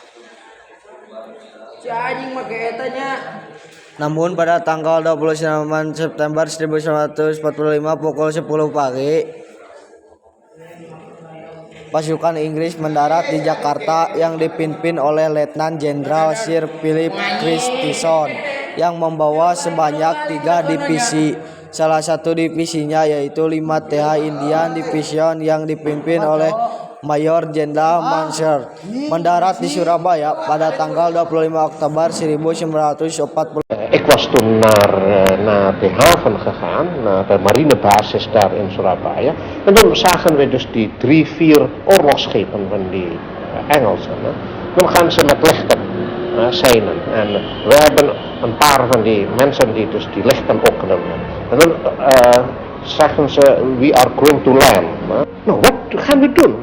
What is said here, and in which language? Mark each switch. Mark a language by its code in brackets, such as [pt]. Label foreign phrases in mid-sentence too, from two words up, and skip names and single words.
[id] Namun pada tanggal 29 September 1945 pukul 10 pagi, pasukan Inggris mendarat di Jakarta yang dipimpin oleh Letnan Jenderal Sir Philip Christison yang membawa sebanyak 3 divisi. Salah satu divisinya yaitu 5th Indian Division yang dipimpin oleh Mayor Jenderal Mansell mendarat di Surabaya pada tanggal 25 Oktober 1940. [nl] Ik was toen naar de haven gegaan, naar de marinebasis daar in Surabaya. En toen zagen we dus die 3-4 oorlogsschepen van die Engelsen. Dan gaan ze met lichten zeilen. En we hebben een paar van die mensen die dus die lichten opknappen. En dan zeggen ze, [en] we are going to land. [nl] Nou, wat gaan we doen?